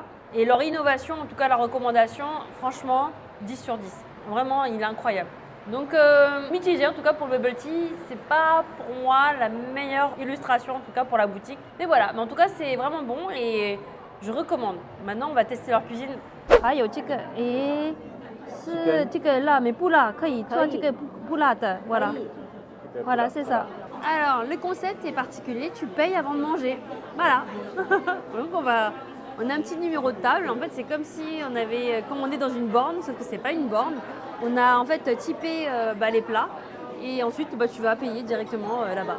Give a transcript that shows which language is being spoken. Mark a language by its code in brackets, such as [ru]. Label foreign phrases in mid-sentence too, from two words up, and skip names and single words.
[fr] Et leur innovation, en tout cas la recommandation, franchement, 10 sur 10. Vraiment, il est incroyable. Donc, mitigé en tout cas pour le bubble tea, c'est pas pour moi la meilleure illustration en tout cas pour la boutique. Mais voilà, mais en tout cas c'est vraiment bon et je recommande. Maintenant, on va tester leur cuisine. Ah, il y a aussi et [zh] 是这个辣mais 不辣，可以做这个不辣的 ，voilà. [fr] Voilà, c'est ça. Alors, le concept est particulier, tu payes avant de manger. Voilà. Donc, on va On a un petit numéro de table. En fait, c'est comme si on avait commandé dans une borne, sauf que c'est pas une borne. On a en fait typé les plats et ensuite tu vas payer directement là-bas.